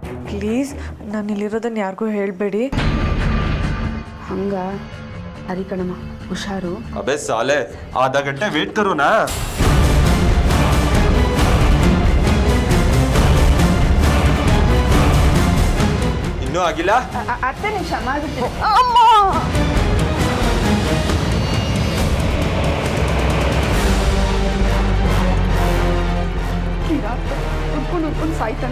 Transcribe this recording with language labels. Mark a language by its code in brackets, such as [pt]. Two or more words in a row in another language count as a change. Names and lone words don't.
[kn] ಪ್ಲೀಸ್ ನಾನು ಇಲ್ಲಿರೋದನ್ನು ಯಾರಿಗೂ ಹೇಳಬೇಡಿ. ಹಂಗ ಅರಿ ಕಣಮ್ಮ, ಹುಷಾರು. [hi] अबे साले आधा घंटे वेट करो ना. [kn] ಇನ್ನೂ ಆಗಿಲ್ಲ? 10 ನಿಮಿಷ ಮಾಡ್ಬಿಡ್ತೀನಿ. ಉಟ್ಕೊಂಡು ಸಾಯ್ತಾನೆ.